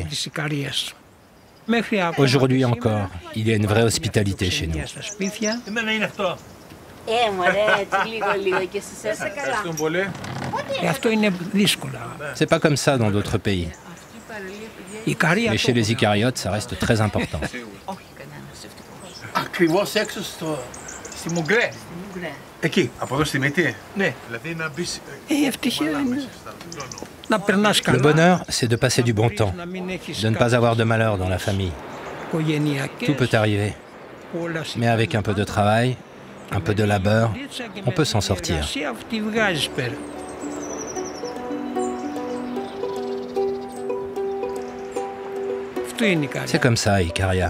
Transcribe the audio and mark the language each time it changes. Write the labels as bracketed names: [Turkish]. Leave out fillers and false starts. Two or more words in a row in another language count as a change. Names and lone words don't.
[French] Aujourd'hui encore, il y a une vraie hospitalité chez nous. C'est pas comme ça dans d'autres pays. Mais chez les Icariotes, ça reste très important. [Greek] Εκεί, από εδώ στη Μύτη. Ναι. Δηλαδή να μπεις... [French] Le bonheur, c'est de passer du bon temps, de ne pas avoir de malheur dans la famille. Tout peut arriver. Mais avec un peu de travail, un peu de labeur, on peut s'en sortir. C'est comme ça, Ikaria.